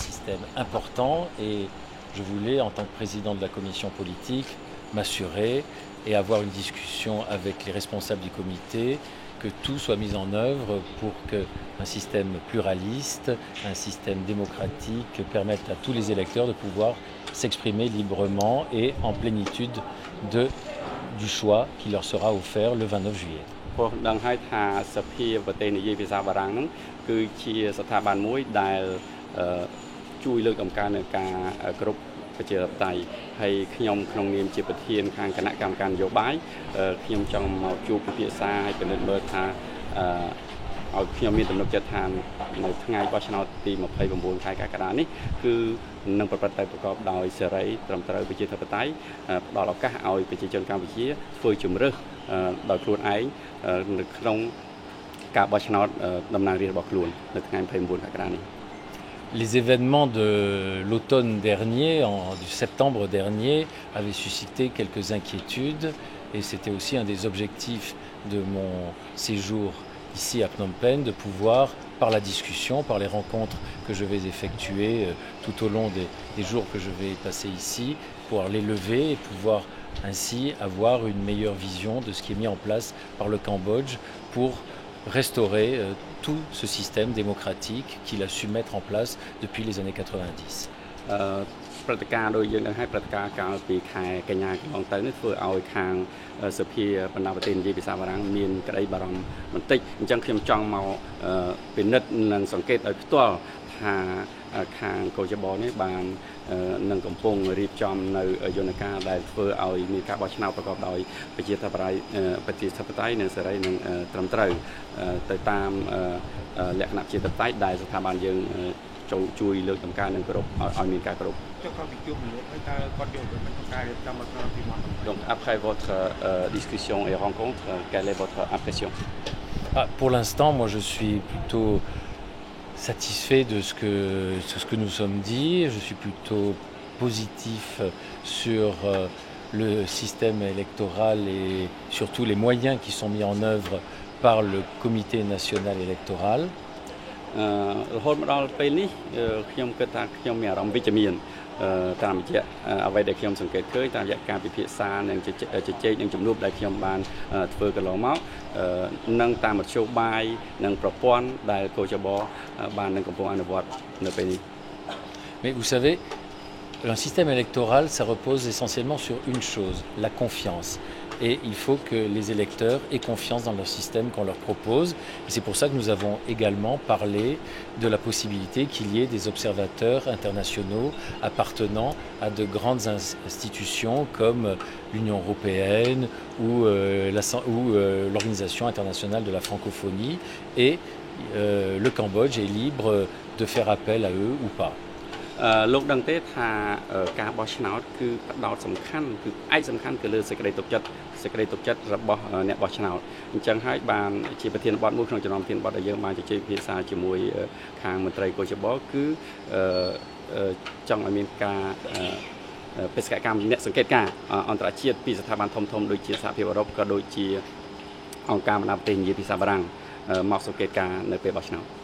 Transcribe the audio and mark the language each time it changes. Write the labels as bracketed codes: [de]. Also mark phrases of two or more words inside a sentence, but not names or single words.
[fr] système important et je voulais, en tant que président de la commission politique, m'assurer et avoir une discussion avec les responsables du comité que tout soit mis en œuvre pour qu'un système pluraliste, un système démocratique permette à tous les électeurs de pouvoir s'exprimer librement et en plénitude du choix qui leur sera offert le 29 juillet. [km] ព្រោះដឹងហើយថាសភាប្រទេសនិយាយភាសាបារាំងហ្នឹងគឺជាស្ថាប័នមួយដែលជួយលើកតម្កើងនៅការគ្រប់ប្រជាធិប តេយ្យហើយខ្ញុំក្នុងនាមជាប្រធានខាងគណៈកម្មការនយោបាយខ្ញុំចង់មកជួបពិភាក្សាឲ្យពិនិត្យមើលថាឲ្យខ្ញុំមានទំនុកចិត្តថានៅថ្ងៃបោះឆ្នោតទី29ខែកក្កដានេះគឺនឹងប្រព្រឹត្តទៅប្រកបដោយសេរីត្រឹមត្រូវប្រជាធិបតេយ្យផ្ដល់ឱកាសឲ្យប្រជាជនកម្ពុជាធ្វើជំរើសដោយខ្លួនឯងនៅក្នុងការបោះឆ្នោតតំណាងរាស្ត្ររបស់ខ្លួននៅថ្ងៃ29ខែកក្កដានេះ [fr] Les événements de l'automne dernier, du septembre dernier, avaient suscité quelques inquiétudes et c'était aussi un des objectifs de mon séjour ici à Phnom Penh, de pouvoir, par la discussion, par les rencontres que je vais effectuer tout au long des jours que je vais passer ici, pouvoir les lever et pouvoir ainsi avoir une meilleure vision de ce qui est mis en place par le Cambodge pour restaurer tout ce système démocratique qu'il a su mettre en place depuis les années 90. [km] ព្រឹត្តិការណ៍ដោយយើងនឹងឲ្យព្រឹត្តិការណ៍កាលពីខែកញ្ញាកន្លងទៅនេះធ្វើឲ្យខាងសភាបណ្ដាប្រទេសនិយាយភាសាបារាំង មានក្តីបារម្ភបន្តិចអញ្ចឹងខ្ញុំចង់មកពិនិត្យនិងសង្កេតឲ្យផ្ទាល់ថាខាង កោជបនេះបាននឹងកំពុងរៀបចំនៅយន្តការដែលធ្វើឲ្យមានការបោះឆ្នោតប្រកបដោយប្រជាធិបតេយ្យនិងសេរីនិងត្រឹមត្រូវទៅតាមលក្ខណៈប្រជាធិបតេយ្យដែលស្ថាប័នយើងជួយលើកតម្កើងនិងគោរពឲ្យមានការគោរព [fr] Donc après votre discussion et rencontre, quelle est votre impression? Pour l'instant, moi je suis plutôt satisfait de ce que nous sommes dit. Je suis plutôt positif sur le système électoral et surtout les moyens qui sont mis en œuvre par le Comité national électoral. [km] រហូតមកដល់ពេលនេះខ្ញុំគិតថាខ្ញុំមានអារម្មណ៍វិជ្ជមានតាមរយៈអ្វីដែលខ្ញុំសង្កេតឃើញតាមរយៈការពិភាក្សានិងជជែកនិងជំនួបដែលខ្ញុំបានធ្វើកន្លងមកនិងតាមមធ្យោបាយនិងប្រព័ន្ធដែលកោជបបាននឹងកំពុងអនុវត្តនៅពេលនេះ [fr] Mais vous savez, un système électoral, ça repose essentiellement sur une chose, la confiance. Et il faut que les électeurs aient confiance dans leur système qu'on leur propose. Et c'est pour ça que nous avons également parlé de la possibilité qu'il y ait des observateurs internationaux appartenant à de grandes institutions comme l'Union européenne ou l'Organisation internationale de la francophonie. Et le Cambodge est libre de faire appel à eux ou pas. [km] លោកដឹងទេថាការបោះឆ្នោតគឺផ្ដោតសំខាន់គឺឯកសំខាន់គឺលើសេចក្តីទុកចិត្តរបស់អ្នកបោះឆ្នោតអញ្ចឹងហើយបានជាប្រធានបទមួយក្នុងចំណោមប្រធានបទដែលយើងបានជជែកពិភាក្សាជាមួយខាងមន្ត្រីកោជបគឺចង់ឲ្យមានការបេសកកម្មអ្នកសង្កេតការអន្តរជាតិពីស្ថាប័នធំៗដូចជាសហភាពអឺរ៉ុបក៏ដូចជាអង្គការបណ្ដាប្រទេសនិយាយភាសាបារាំងមកសង្កេតការនៅពេលបោះឆ្នោត